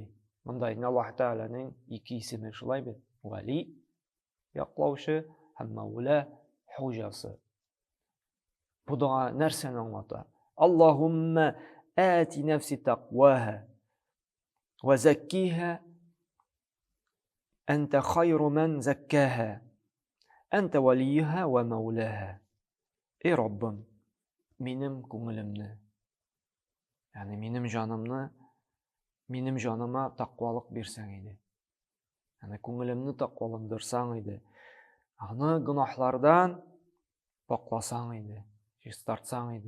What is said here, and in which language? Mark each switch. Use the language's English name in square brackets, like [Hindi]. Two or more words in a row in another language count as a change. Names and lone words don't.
[Uzbek] Bunday Alloh taolaning ikki ismi shulay bir. Vali yoqlovchi ham maula xo'jasi. Bu duo narsani anglatadi. [Arabic] اللهم آت نفسي تقواها وزكها أنت خير من زكاها أنت وليها ومولاها. [Uzbek] Ey Rabbim, menim ko'nglimni, ya'ni menim jonimni, menim jonima taqvolik bersang edi. Ya'ni ko'nglimni taqvolandirsang edi. Ani gunohlardan poklasang edi, chistartsang edi.